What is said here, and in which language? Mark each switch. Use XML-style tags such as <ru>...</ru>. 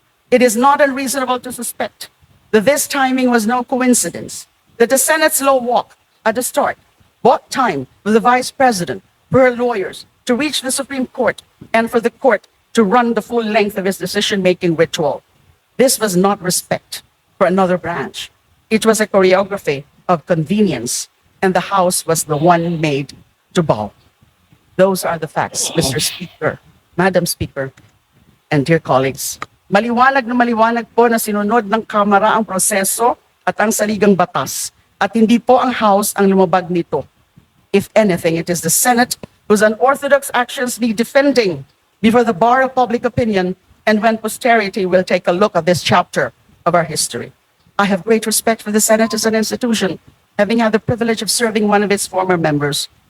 <en>It is not unreasonable to suspect that this timing was no coincidence, that the Senate's slow walk at the start bought time for the Vice President, for her lawyers, to reach the Supreme Court, and for the court to run the full length of its decision-making ritual. This was not respect for another branch. It was a choreography of convenience, and the House was the one made to bow. Those are the facts, Mr. Speaker, Madam Speaker, and dear colleagues.</en> <tl>Maliwanag na maliwanag po na sinunod ng Kamara ang proseso at ang saligang batas, at hindi po ang House ang lumabag nito.</tl> <en>If anything, it is the Senate whose unorthodox actions need defending before the bar of public opinion and when posterity will take a look at this chapter of our history. I have great respect for the Senate as an institution, having had the privilege of serving one of its former members.</en>